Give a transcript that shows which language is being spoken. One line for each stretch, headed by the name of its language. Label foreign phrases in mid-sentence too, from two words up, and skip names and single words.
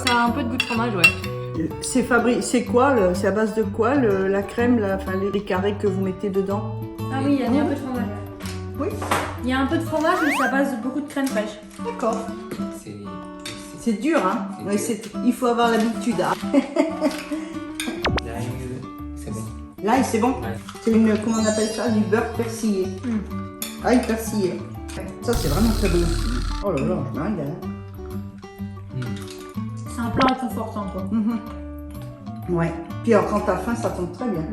French: Ça a un peu de goût de fromage, ouais. C'est quoi c'est à base de quoi la crème, enfin, les carrés que vous mettez dedans? Ah oui, il y a un peu de fromage. Oui. Il y a un peu de fromage, mais ça base de beaucoup de crème fraîche. D'accord. C'est C'est dur, hein. C'est Ouais, dur. il faut avoir l'habitude. Hein.
Japanese: ライムセブン
French: Là, c'est bon. Ouais. C'est comment on appelle ça? Du beurre persillé. Ail persillé. Ça, c'est vraiment très bon aussi. Oh là là, je me régale. C'est un plat réconfortant, quoi. Mhm. Ouais. Puis alors, quand t'as faim, ça tombe très bien.